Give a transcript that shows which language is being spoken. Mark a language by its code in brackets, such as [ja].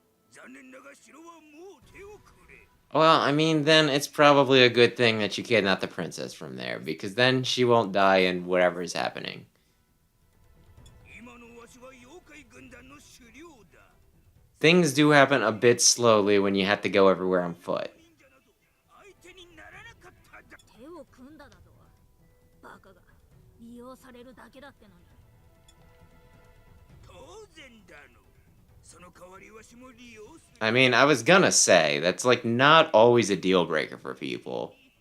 [ja] 残念だが城はもう手をくれ。 [en] Well, I mean, then it's probably a good thing that you kidnapped the princess from there, because then she won't die in whatever is happening. [ja] 今のわしは妖怪軍団の首領だ。 [en] Things do happen a bit slowly when you have to go everywhere on foot. [ja] 忍者など相手にならなかっただ。手を組んだだとバカが利用されるだけだってのに当然だの。その代わりわしも利用する。 [en] I mean, I was gonna say, that's like not always a deal breaker for people.